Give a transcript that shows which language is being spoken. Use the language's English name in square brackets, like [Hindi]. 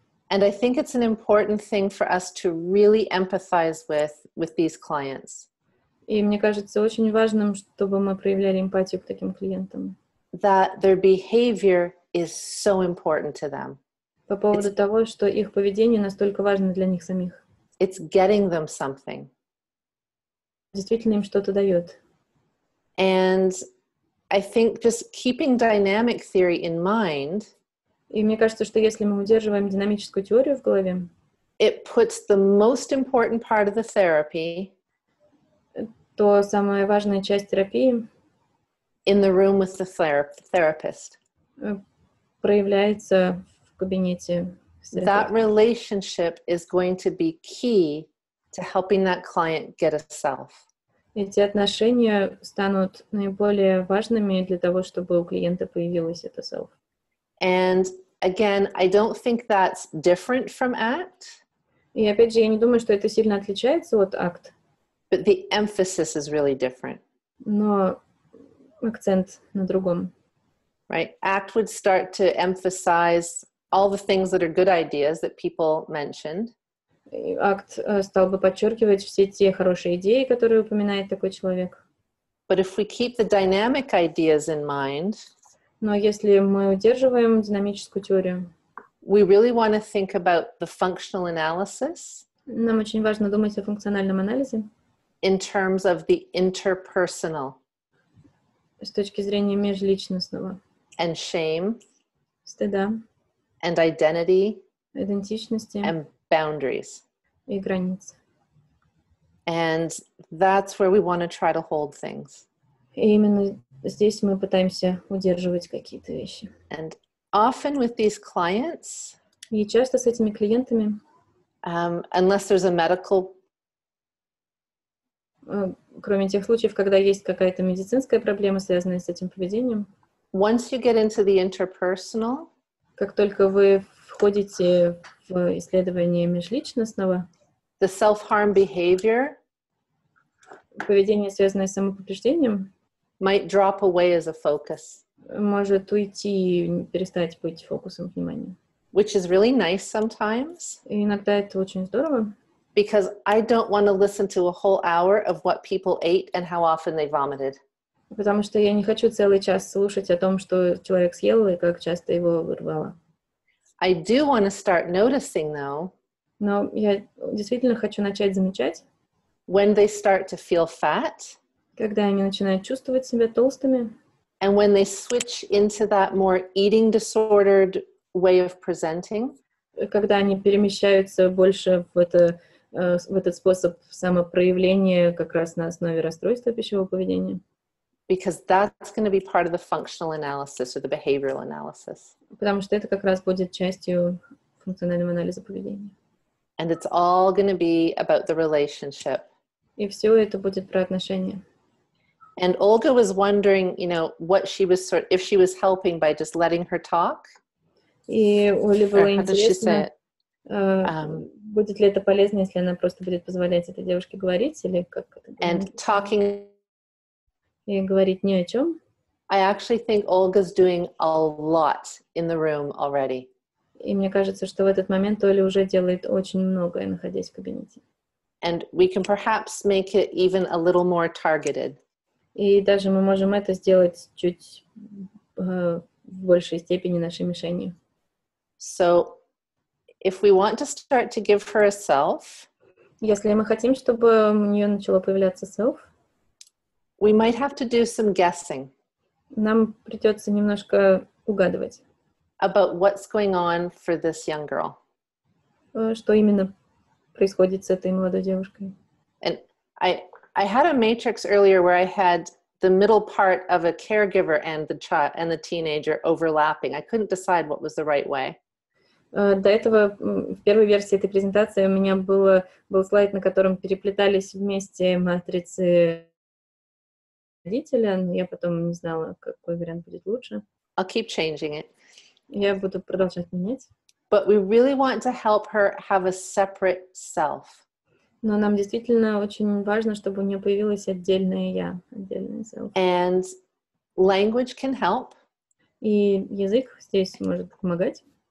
[English] And I think it's an important thing for us to really empathize with these clients. [Russian] И мне кажется очень важным, чтобы мы проявляли эмпатию к таким клиентам. [English] That their behavior is so important to them. [Russian] По поводу того, что их поведение настолько важно для них самих. [English] It's getting them something. [Russian] Действительно им что-то дает. [English] And I think just keeping dynamic theory in mind, [Russian] И мне кажется, что если мы удерживаем динамическую теорию в голове, [English] it puts the most important part of the therapy [Russian] то самая важная часть терапии [English] in the room with the therapist. [Russian] проявляется в кабинете с [English] That [Russian] терапевтом. [English] relationship is going to be key to helping that client get a self. [Russian] Эти отношения станут наиболее важными для того, чтобы у клиента появилось это self. [English] And again, I don't think that's different from ACT, [Russian] И опять же, я не думаю, что это сильно отличается от акт, [English] but the emphasis is really different, [Russian] но акцент на другом. [English] right? ACT would start to emphasize all the things that are good ideas that people mentioned, [Russian] И акт стал бы подчеркивать все те хорошие идеи, которые упоминает такой человек. [English] but if we keep the dynamic ideas in mind, [Russian] Но если мы удерживаем динамическую теорию, [English] we really want to think about the functional analysis [Russian] нам очень важно думать о функциональном анализе [English] in terms of the interpersonal [Russian] с точки зрения межличностного, [English] and shame [Russian] стыда, [English] and identity [Russian] идентичности [English] and boundaries. [Russian] и границ. [English] And that's where we want to try to hold things. [Russian] И именно здесь мы пытаемся удерживать какие-то вещи. [English] And often with these clients, [Russian] И часто с этими клиентами, [English] unless there's a medical, [Russian] кроме тех случаев, когда есть какая-то медицинская проблема, связанная с этим поведением, [English] once you get into the interpersonal, [Russian] как только вы входите в исследование межличностного, [English] the self-harm behavior [Russian] поведение, связанное с самоповреждением, [English] might drop away as a focus. [Russian] может уйти и перестать быть фокусом внимания. [English] which is really nice sometimes. [Russian] И иногда это очень здорово, [English] Because I don't want to listen to a whole hour of what people ate and how often they vomited. [Russian] потому что я не хочу целый час слушать о том, что человек съел и как часто его вырвало. [English] I do want to start noticing, though, [Russian] Но я действительно хочу начать замечать, [English] when they start to feel fat [Russian] когда они начинают чувствовать себя толстыми, [English] and when they switch into that more eating disordered way of presenting. [Russian] когда они перемещаются больше в этот способ самопроявления как раз на основе расстройства пищевого поведения. [English] Because that's going to be part of the functional analysis or the behavioral analysis. [Russian] Потому что это как раз будет частью функционального анализа поведения. [English] And it's all going to be about the relationship. [Russian] И все это будет про отношения. [English] And Olga was wondering, what she was if she was helping by just letting her talk. [Russian] И Оле было [English] How does she say [Russian] интересно, [English] it? [Russian] будет ли это полезно, если она просто будет позволять этой девушке говорить, или как это [English] And talking. [Russian] и говорить ни о чем. [English] I actually think Olga's doing a lot in the room already. [Russian] И мне кажется, что в этот момент Оля уже делает очень многое, находясь в кабинете. [English] And we can perhaps make it even a little more targeted. [Russian] И даже мы можем это сделать чуть в большей степени нашей мишенью. [English] So if we want to start to give her a self, [Russian] Если мы хотим, чтобы у нее начало появляться self, [English] we might have to do some guessing [Russian] нам придется немножко угадывать, [English] about what's going on for this young girl. [Russian] Что именно происходит с этой молодой девушкой. [English] And I had a matrix earlier where I had the middle part of a caregiver and the child and the teenager overlapping. I couldn't decide what was the right way. [Russian] До этого в первой версии этой презентации у меня был слайд, на котором переплетались вместе матрицы родителя, но я потом не знала, какой вариант будет лучше. [English] I'll keep changing it. [Russian] Я буду продолжать менять. [English] But we really want to help her have a separate self. [Russian] Но нам действительно очень важно, чтобы у нее появилось отдельное я, отдельное self. [English] And language can help. [Russian] И язык здесь может помогать.